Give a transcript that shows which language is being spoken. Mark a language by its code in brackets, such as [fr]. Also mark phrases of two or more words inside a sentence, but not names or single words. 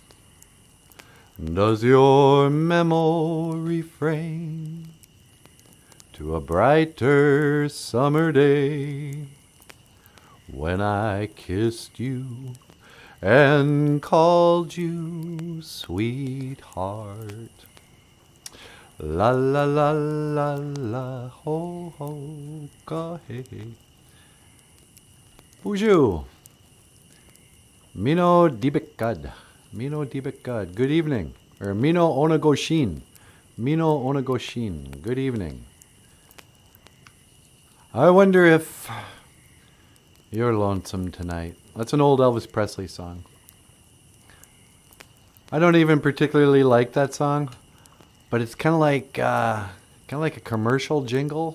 [en] Does your memory frame to a brighter summer day when I kissed you and called you sweetheart? La la la la la ho ho ka hey. [oj] Bonjour. Mino dibekad. Mino dibekad. [en] Good evening. Or [oj] Mino onagoshin. Mino onagoshin. [en] Good evening. I wonder if you're lonesome tonight. That's an old Elvis Presley song. I don't even particularly like that song, but it's kind of like a commercial jingle.